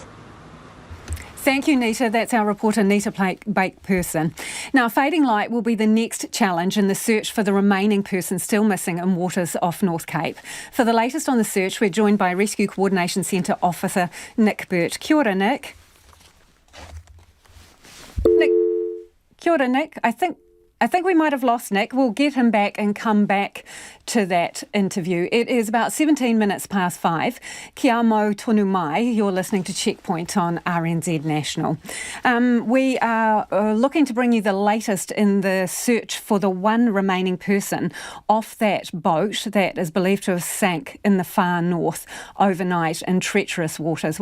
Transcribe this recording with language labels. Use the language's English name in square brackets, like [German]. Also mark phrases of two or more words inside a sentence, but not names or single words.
[English] Thank you, Nita. That's our reporter, Nita Blake-Person. Now, fading light will be the next challenge in the search for the remaining person still missing in waters off North Cape. For the latest on the search, we're joined by Rescue Coordination Centre Officer Nick Burt. [Māori] Kia ora, Nick. Kia ora, Nick. [English] I think we might have lost Nick. We'll get him back and come back to that interview. It is about 17 minutes past 5. [Māori] Kia mau tonu mai. [English] You're listening to Checkpoint on RNZ National. We are looking to bring you the latest in the search for the one remaining person off that boat that is believed to have sank in the far north overnight in treacherous waters.